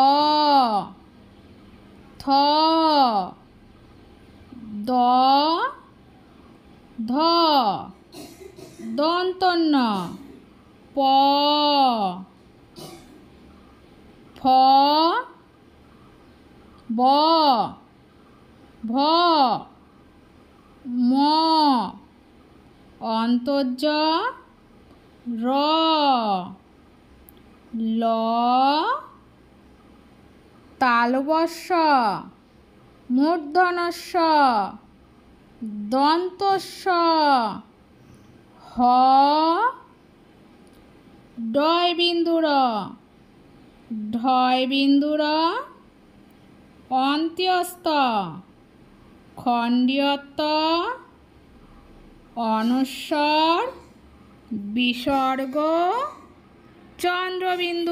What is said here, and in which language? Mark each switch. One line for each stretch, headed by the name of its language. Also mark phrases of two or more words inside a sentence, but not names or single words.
Bangla: থ, দ, ধ, দন্তন্য প, ফ, ব, ভ, ম, অন্তর্জ র, ল, তালবস্য মূর্ধনস্য দন্তস্য হ, ডয় বিন্দুর ঢয় বিন্দুর অন্ত্যস্ত খণ্ডীয়ত্ব অনুস্বর বিসর্গ চন্দ্রবিন্দু।